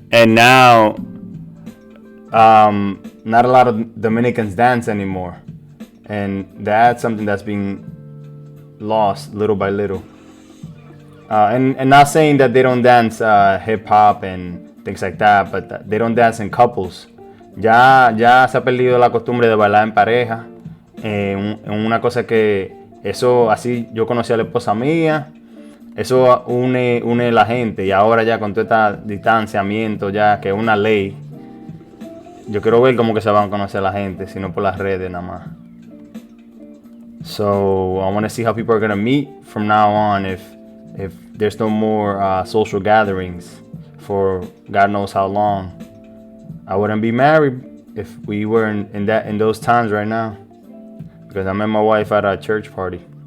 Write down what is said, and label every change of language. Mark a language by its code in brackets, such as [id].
[en] And now, not a lot of Dominicans dance anymore, and that's something that's being lost little by little. And not saying that they don't dance hip hop and things like that, but they don't dance in couples. [es] Ya se ha perdido la costumbre de bailar en pareja. Una cosa que eso así yo conocí a la esposa mía. Eso une la gente, y ahora ya con todo este distanciamiento, ya que es una ley, yo quiero ver cómo que se van a conocer la gente, si no por las redes nada más. [en] So I want to see how people are going to meet from now on if there's no more social gatherings for God knows how long. I wouldn't be married if we were in those times right now, because I met my wife at a church party.